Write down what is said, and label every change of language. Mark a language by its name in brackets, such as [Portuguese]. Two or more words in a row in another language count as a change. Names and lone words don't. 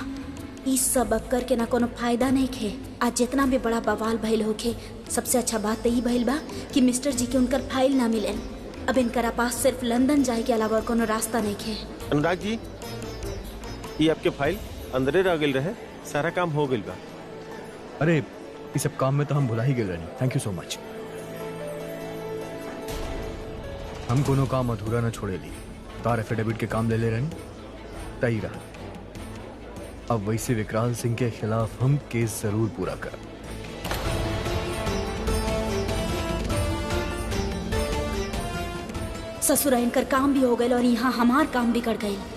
[Bhojpuri] इस सब अब करके ना कोनो फायदा नहीं खे। आज जितना भी बड़ा बवाल भइल होखे, सबसे अच्छा बात तो यही भइल बा कि मिस्टर जी के उनकर फाइल ना मिले। अब इनकरा पास सिर्फ लंदन जाए के अलावा कोनो रास्ता नहीं खे। अनुराग जी, ये आपके फाइल अंदरे रह गई रहे, सारा काम हो गई बा। अरे इस सब काम में तो हम भुला ही गए रहनी। [English] Thank you so much. [Bhojpuri] हम कोनो काम अधूरा न छोड़े ली। तार एफिडेविट के काम ले ले रहनी तई रहा। अब वैसे विकराल सिंह के खिलाफ हम केस जरूर पूरा कर। ससुरा इनकर काम भी हो गए और यहाँ हमार काम बिगड़ गई।